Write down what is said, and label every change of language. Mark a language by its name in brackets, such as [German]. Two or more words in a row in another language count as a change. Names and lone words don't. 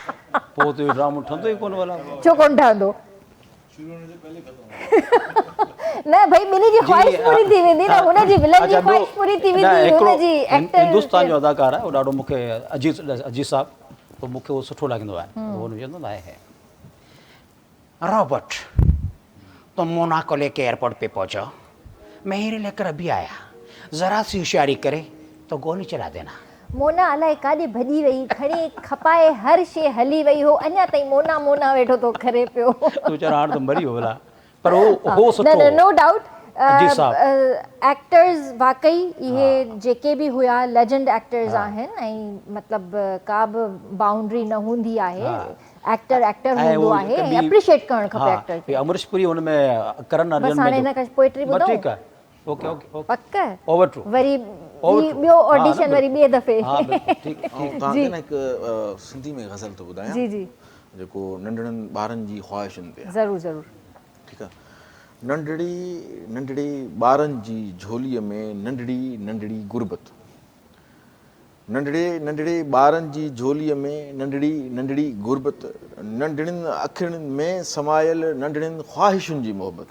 [Sindhi] पोइ त इहो ड्रामो ठहंदो ई कोन भला छो कोन ठहंदो न भाई ॿिन्ही जी ख़्वाहिश पूरी थी वेंदी न, हुनजी विलन जी अच्छा, ख़्वाहिश पूरी थी न, वेंदी, हिकिड़ो हुनजी एक्टर हिंदुस्तान जो अदाकार आहे, उहो ॾाढो मूंखे अजीत साहब, तो मूंखे उहो सुठो लॻंदो आहे। उहो चवंदो आहे [Hindi] रॉबर्ट, तुम मोनाको लेके एयरपोर्ट पे पहुंचो, मैं हीरे लेकर अभी आया, ज़रा सी होशियारी करे तो गोली चला देना। [Sindhi] मोना अलाए काॾे भॼी वई, खणी खपाए हर शइ हली वई हो, अञा ताईं मोना मोना वेठो तो करे पियो। तूं चर हाणे त मरी वियो भला, पर हो सुठो। [English] न no doubt [Sindhi] अजीत साहब एक्टर्स वाकई इहे जेके बि हुआ [English] legend actors [Sindhi] आहिनि, ऐं मतिलबु का बि बाउंड्री न हूंदी आहे, [English] actor actor [Sindhi] हूंदो आहे, एप्रिशिएट करणु खपे एक्टर खे। अमरीश पुरी हुन में करण अर्जुन बस हाणे हिन खां पोएट्री ॿुधो। ठीक आहे, [English] okay okay [Sindhi] पक [English] over to [Sindhi] वरी ॿियो ऑडिशन वरी ॿिए दफ़े। तव्हांखे न हिकु सिंधी में गज़ल थो ॿुधायां, जी जी जेको नंढड़नि ॿारनि जी ख़्वाहिशुनि ते आहे। ज़रूरु ज़रूरु। ठीकु आहे। नंढड़ी ॿारनि जी झोलीअ में नंढड़ी नंढड़ी गुरबत, नंढड़े ॿारनि जी झोलीअ में नंढड़ी नंढड़ी गुरबत, नंढड़ियुनि अखियुनि में समायल नंढड़ियुनि ख़्वाहिशुनि जी मोहबत।